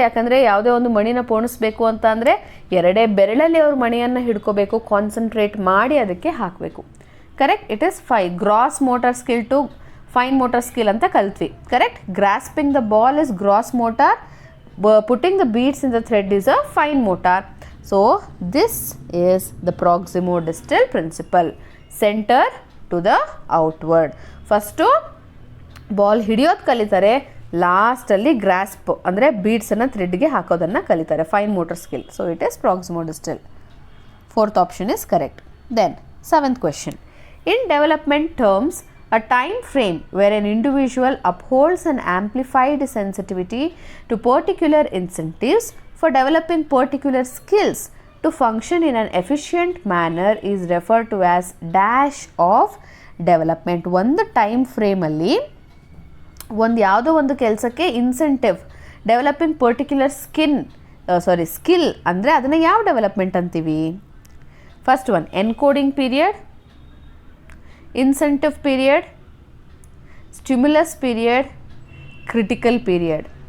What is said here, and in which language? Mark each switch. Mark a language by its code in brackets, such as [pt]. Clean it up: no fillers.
[kn] ಯಾಕಂದರೆ ಯಾವುದೇ ಒಂದು ಮಣಿನ ಪೋಣಿಸ್ಬೇಕು ಅಂತ ಅಂದರೆ 2 ಬೆರಳಲ್ಲಿ ಅವ್ರು ಮಣಿಯನ್ನು ಹಿಡ್ಕೋಬೇಕು, ಕಾನ್ಸಂಟ್ರೇಟ್ ಮಾಡಿ ಅದಕ್ಕೆ ಹಾಕಬೇಕು. Correct. [en] it is 5 gross motor skill to fine motor skill [kn] ಅಂತ ಕಲ್ತ್ವಿ. [en] Correct. Grasping the ball is gross motor, putting the beads in the thread is a fine motor. So this is the proximo distal principle. Center to the outward. [kn] First ball ಹಿಡಿಯೋದು ಕಲಿತಾರೆ, ಲಾಸ್ಟಲ್ಲಿ grasp ಅಂದರೆ ಬೀಡ್ಸನ್ನು ಥ್ರೆಡ್ಗೆ ಹಾಕೋದನ್ನು ಕಲಿತಾರೆ. [en] Fine motor skill. So it is proximo distal. 4th option is correct. Then 7th question. In development terms, a time frame where an individual upholds an amplified sensitivity to particular incentives for developing particular skills to function in an efficient manner is referred to as dash of development. [kn] ಒಂದು time ಫ್ರೇಮಲ್ಲಿ ಯಾವುದೋ ಒಂದು ಕೆಲಸಕ್ಕೆ [en] incentive developing particular skill [kn] ಅಂದರೆ ಅದನ್ನು ಯಾವ development ಅಂತೀವಿ? [en] First one, encoding period, incentive period, stimulus period, critical period.